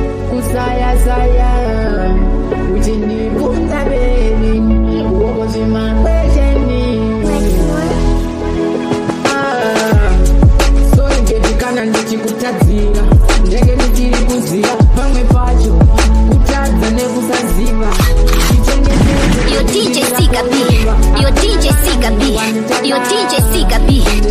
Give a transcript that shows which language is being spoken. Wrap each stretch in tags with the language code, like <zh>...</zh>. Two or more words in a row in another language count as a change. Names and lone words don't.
<sn>Kusaya, saya, uchindipunza, baby. Uoko zima, kwesheni.</sn> <en>Ah, sorry, baby,</en> <sn>kana ndichikutadzira. Ndenge ndichiri kuziva, pamwe pacho, kutadza nekusaziva. Chichengetedze Yo, D J Sika B. Yo, D J Sika B. Yo, D J Sika B.</sn>